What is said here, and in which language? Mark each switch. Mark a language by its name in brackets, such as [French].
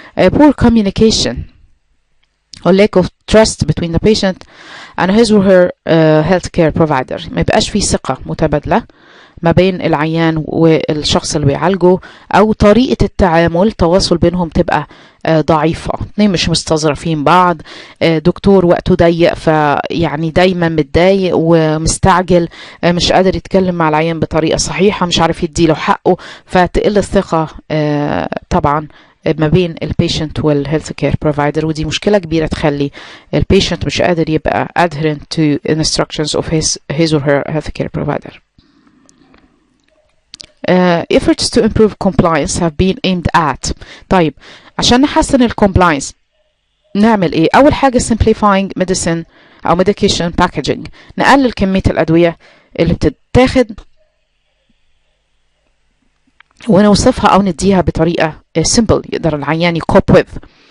[English] poor communication or lack of trust between the patient and his or her healthcare provider، [Arabic] ما يبقاش في ثقة متبادلة ما بين العيان والشخص اللي بيعالجه، او طريقة التواصل بينهم تبقى ضعيفة، اتنين مش مستظرفين بعض، دكتور وقته ضيق فيعني دايما متضايق ومستعجل، مش قادر يتكلم مع العيان بطريقة صحيحة، مش عارف يديله حقه، فتقل الثقة طبعا ما بين البيشنت والهيلث كير بروفايدر، ودي مشكلة كبيرة تخلي البيشنت مش قادر يبقى [English] adherent to instructions of his or her health care provider. efforts to improve compliance have been aimed at. [Arabic] طيب عشان نحسن الكومبلاينس نعمل ايه؟ اول حاجة [English] simplifying medicine [Arabic] او [English] medication packaging، [Arabic] نقلل كمية الادوية اللي بتتاخد ونوصفها او نديها بطريقة simple يقدر العيان يكوب with.